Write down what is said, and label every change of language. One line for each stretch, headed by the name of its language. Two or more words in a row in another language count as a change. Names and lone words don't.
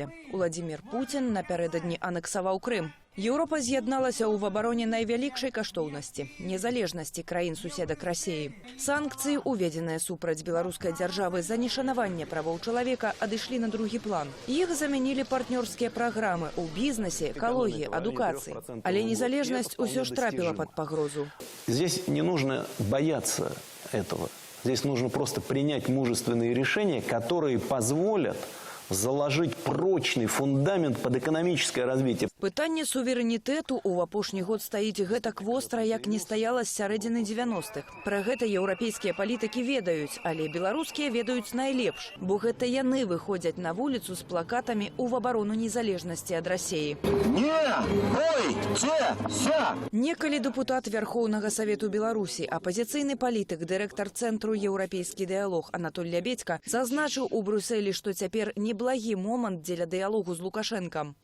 Belarusian: Уладзімір Пуцін напярэдадні анексаваў Крым. Еўропа з'ядналася ў абароне найвялікшай каштоўнасці – незалежнасці краін-суседак Расіі. Санкцыі, уведзеныя супраць беларускай дзяржавы за нешанаванне правоў чалавека, адышлі на другі план. Іх замянілі партнёрскія праграмы ў бізнесе, экалогіі, адукацыі. Але незалежнасць усё ж трапіла пад пагрозу.
Russian: Здесь не нужно бояться этого. Здесь нужно просто принять мужественные решения, которые позволят заложить прочный фундамент под экономическое развитие.
Belarusian: Пытанне суверэнітэту ў апошні год стаіць гэтак востра, як не стаяла з сярэдзіны 90-х. Пра гэта еўрапейскія палітыкі ведаюць, але беларускія ведаюць найлепш, бо гэта яны выходзяць на вуліцу з плакатамі ў абарону незалежнасці ад Расіі. Некалі дэпутат Вярхоўнага Савету Беларусі, апазіцыйны палітык, дырэктар Цэнтру «Еўрапейскі дыялог» Анатоль Лябедзька зазначыў у Брюсселі, што цяпер неблагі момант дзеля дыялогу з Лукашэнкам.